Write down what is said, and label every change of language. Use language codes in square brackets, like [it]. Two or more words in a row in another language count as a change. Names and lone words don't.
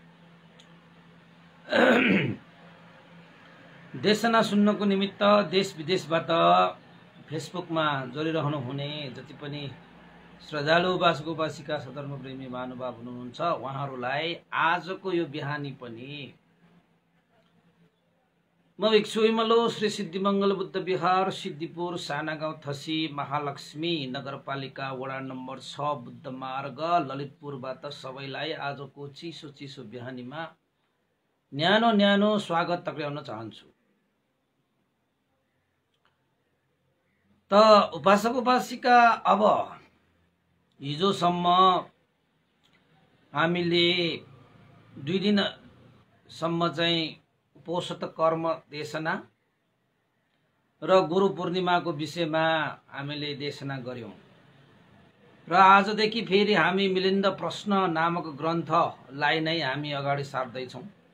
[ne] देशना सुन्नको निमित्त देश विदेशबाट फेसबुकमा जोडिरहनु हुने जति पनि श्रद्धालु उपासक उपासिका सधर्म प्रेमी महानुभाव हुनुहुन्छ उहाँहरूलाई आजको यो बिहानी पनि म भिक्षु विमलो श्री सिद्धिमंगल बुद्ध विहार सिद्धिपुर सानागाउँ थसी महालक्ष्मी नगरपालिका वडा नम्बर 6 बुद्ध मार्ग ललितपुरबाट सबैलाई आजको चिसो चिसो बिहानीमा न्यानो न्यानो स्वागत टक्राउन चाहन्छु। त उपासक उपासिका, अब हिजोसम्म हामीले 2 दिनसम्म चाहिँ उपोषित कर्म देशना र गुरु पूर्णिमाको विषयमा हामीले देशना गर्यौं र आजदेखि फेरि हामी मिलिन्द प्रश्न नामक ग्रन्थलाई नै हामी अगाडि सार्दै छौं